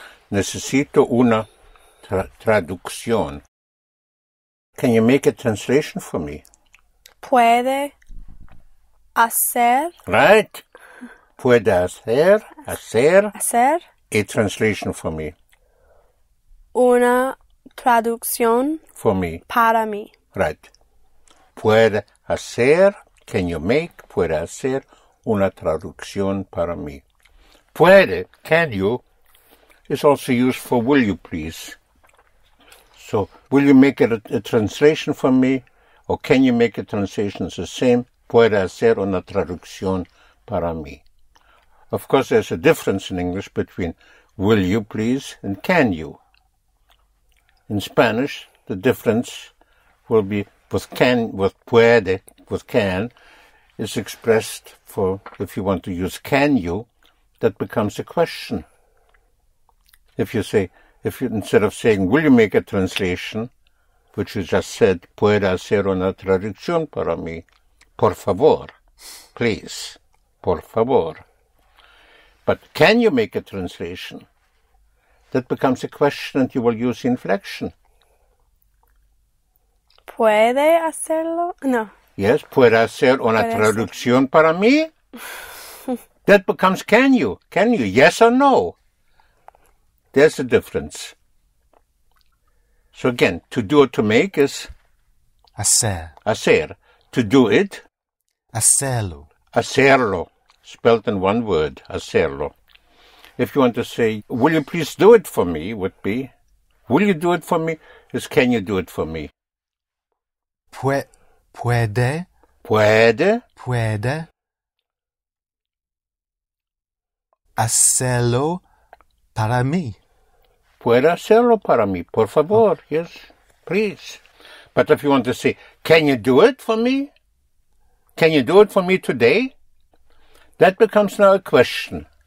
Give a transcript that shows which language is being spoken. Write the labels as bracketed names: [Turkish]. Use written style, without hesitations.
[Spanish] Necesito una traducción. [English] Can you make a translation for me? [Spanish] Puede hacer. Right. Puede hacer Hacer [English] a translation for me. [Spanish] una traducción [English] For me. [Spanish] para mí. [English] Right. [Spanish] Puede hacer, [English] can you make, [Spanish] puede hacer una traducción para mí. [English] Puede, can you, is also used for will you please. So, will you make a translation for me? Or can you make a translation? It's the same. [Spanish] Puede hacer una traducción para mí. [English] Of course, there's a difference in English between will you please and can you. In Spanish, the difference will be with puede, with can, is expressed for, if you want to use can you, that becomes a question. If you instead of saying, will you make a translation, which you just said, [Spanish] puede hacer una traducción para mí, por favor, [English] please, [Spanish] por favor. [English] But can you make a translation? That becomes a question and you will use inflection. [Spanish] ¿Puede hacerlo? No. Yes, puede hacer una traducción para mí? [English] That becomes can you? Can you? Yes or no? There's a difference. So again, to do or to make is [Spanish] Hacer. [English] hacer. To do it, [Spanish] Hacerlo. [English] hacerlo. Spelled in one word, hacerlo. If you want to say, will you please do it for me, would be, will you do it for me, is can you do it for me? [Spanish] Puede. Puede. Hacerlo para mí. Puede hacerlo para mí, por favor. [English] Yes, please. But if you want to say, can you do it for me? Can you do it for me today? That becomes now a question.